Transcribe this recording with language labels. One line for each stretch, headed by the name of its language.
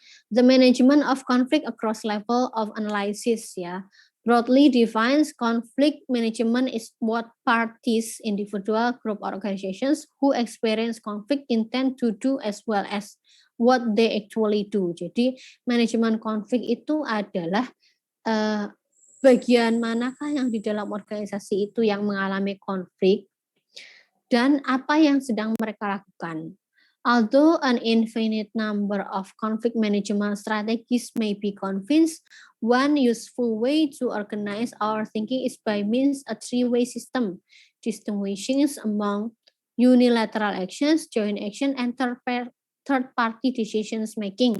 English: The management of conflict across level of analysis ya. Broadly defines conflict management is what parties, individual, group, or organizations who experience conflict intend to do as well as what they actually do.
Indonesian: Jadi manajemen konflik itu adalah bagian manakah yang di dalam organisasi itu yang mengalami konflik dan apa yang sedang mereka lakukan.
English: Although an infinite number of conflict management strategies may be convinced, one useful way to organize our thinking is by means a three-way system, distinguishing among unilateral actions, joint action, and third party decisions making.